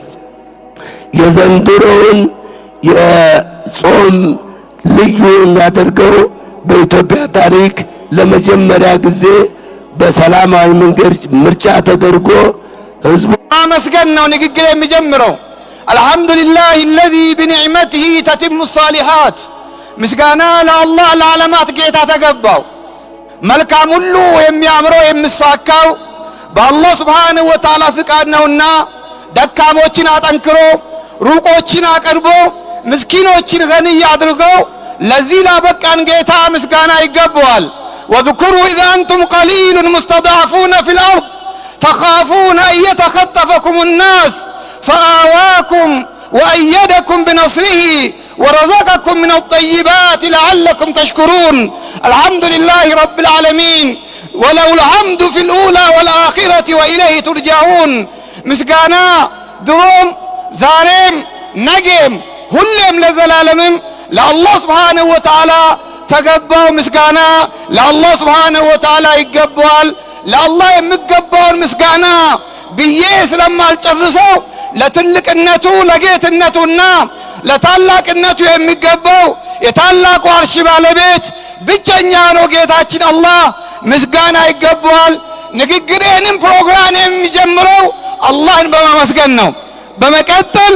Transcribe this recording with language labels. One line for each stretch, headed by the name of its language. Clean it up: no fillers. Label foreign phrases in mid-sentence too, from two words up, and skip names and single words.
Amharic: የዘንድሮውን የጾም ልዩ የሚያደርገው በኢትዮጵያ ታሪክ ለመጀመሪያ ጊዜ በሰላማዊ መንገድ ምርጫ ተደርጎ ህዝቡ ማመስገን ነው ንግግር የሚጀምረው።
Arabic: الحمد لله الذي بنعمته تتم الصالحات
Amharic: ምስጋና ለአላህ ለዓለማት ጌታ ተገባው። መልካም ሁሉ የሚያምረው የሚሳካው በአላህ
Arabic: سبحانه وتعالى
Amharic: ፍቃድ ነውና ደካሞችን አጠንክሮ ሩቆችን አቀርቦ ምስኪኖችን ገንይ አድርጎ ለዚህ ላበቃን ጌታ ምስጋና ይገባዋል።
Arabic: وذكروا إذا أنتم قليل مستضعفون في الأرض تخافون أن يتخطفكم الناس فآواكم وأيدكم بنصره ورزقكم من الطيبات لعلكم تشكرون. الحمد لله رب العالمين وله الحمد في الأولى والآخرة وإليه ترجعون. مسكانا دروم زارم نجم
Amharic: ሁሌም ለዘላለምም ለአላህ
Arabic: سبحانه وتعالى
Amharic: ተገባው። ምስጋና ለአላህ
Arabic: سبحانه وتعالى
Amharic: ይገባዋል። ለአላህ የሚገባውን ምስጋና ብዬ ስለማልጨርሰው ለትልቅነቱ ለጌትነቱና ለታላቅነቱ የሚገባው የታላቁ አርሽ ባለቤት ብቸኛ ነው ጌታችን አላህ ምስጋና ይገባዋል። ንግግሬንም ፕሮግራም የሚጀምረው አላህን በማመስገን ነው። በመቀጠል